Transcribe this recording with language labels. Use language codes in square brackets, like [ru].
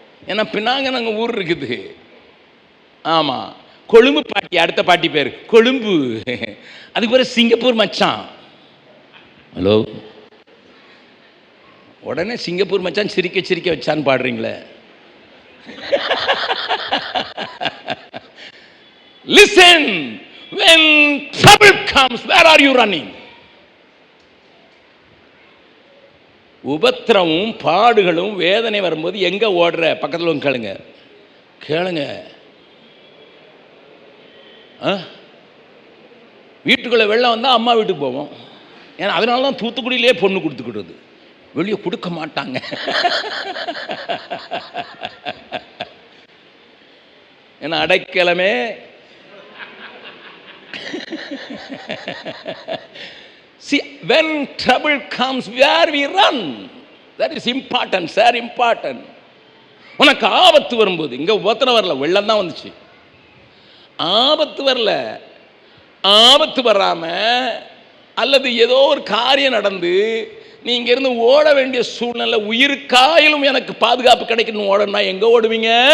[ta] ஏன்னா பினாங்கு நாங்கள் ஊர் இருக்குது. ஆமாம், கொழும்பு பாட்டி. அடுத்த பாட்டி பேர் கொழும்பு. அதுக்கு பிறகு சிங்கப்பூர் மச்சான். ஹலோ, உடனே சிங்கப்பூர் மச்சான் சிரிக்க சிரிக்க வச்சான்னு பாடுறீங்களே. [en] Listen, when trouble comes, where are you running? [ta] உபத்திரமும் பாடுகளும் வேதனை வரும்போது எங்க ஓடுற? பக்கத்தில் கேளுங்க, கேளுங்க. வீட்டுக்குள்ளே வெள்ளம் வந்தால் அம்மா வீட்டுக்கு போவோம். ஏன்னா அதனால தான் தூத்துக்குடியிலே பொண்ணு கொடுத்துக்கிடுறது, வெளியே கொடுக்க மாட்டாங்க. ஏன்னா அடைக்கலமே. [en] See, when trouble comes, where we run, that is important, sir, important. [ta] உனக்கு ஆபத்து வரும்போது, இங்கே உபத்திரம் வரல, வெள்ளம் தான் வந்துச்சு. ஆபத்து வரல, ஆபத்து வராம அல்லது ஏதோ ஒரு காரியம் நடந்து நீ இங்கிருந்து ஓட வேண்டிய சூழ்நிலை, உயிருக்காயிலும் எனக்கு பாதுகாப்பு கிடைக்கணும் ஓடனா எங்க ஓடுவீங்க?